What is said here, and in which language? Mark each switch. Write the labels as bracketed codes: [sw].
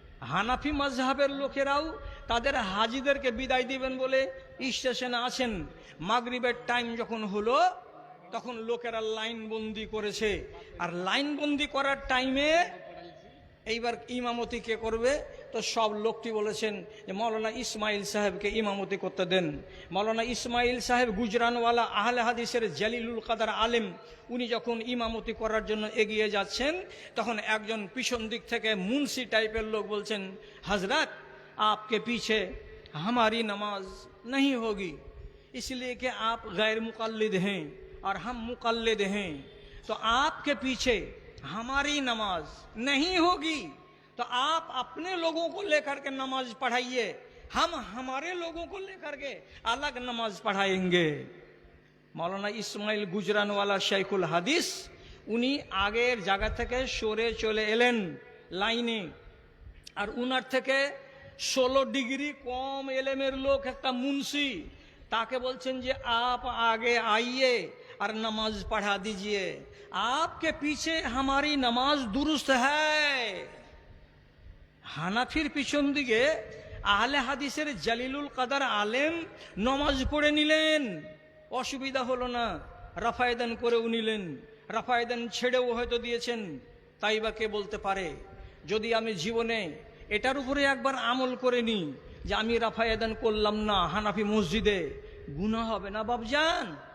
[bn] হানাফি মাযহাবের লোকেরাও তাদের হাজীদেরকে বিদায় দিবেন বলে স্টেশনে আছেন। মাগরিবের টাইম যখন হলো, তখন লোকেরা লাইন বন্দি করেছে। আর লাইন বন্দি করার টাইমে এইবার ইমামতি কে করবে? তো সব লোকটি বলেছেন যে মাওলানা ইসমাইল সাহেবকে ইমামতি করতে দেন। মাওলানা ইসমাইল সাহেব গুজরানওয়ালা আহলে হাদিসের জালিলুল কাদার আলেম, উনি যখন ইমামতি করার জন্য এগিয়ে যাচ্ছেন, তখন একজন পিছন দিক থেকে মুন্সি টাইপের লোক বলছেন, হজরত [hi] आपके पीछे हमारी नमाज नहीं होगी, इसलिए कि आप गैर मुक़ल्लिद हैं और हम मुक़ल्लिद हैं, तो आपके पीछे हमारी नमाज नहीं होगी, तो आप अपने लोगों को लेकर के नमाज पढ़ाइए, हम हमारे लोगों को लेकर के अलग नमाज पढ़ाएंगे। [bn] मौलाना इस्माइल गुजरानवाला शेखुल हादिस, उनी আগের জায়গা থেকে সরে চলে এলেন লাইনে। আর উনার থেকে 16 ডিগ্রি কম এলেমের লোক একটা মুন্সি, তাকে বলছেন যে [hi] आप आगे आइए और नमाज पढ़ा दीजिए, आपके पीछे हमारी नमाज दुरुस्त है। [bn] হানাফির পিছন দিকে আহলে হাদিসের জালিলুল কাদার আলেম নমাজ পড়ে নিলেন, অসুবিধা হলো না, রাফায়েদান করেও নিলেন, রাফায়েদান ছেড়েও হয়তো দিয়েছেন। তাই বা কে বলতে পারে? যদি আমি জীবনে এটার উপরে একবার আমল করে নিই যে আমি রাফায়েদান করলাম না হানাফি মসজিদে, গুনাহ হবে না বাবজান?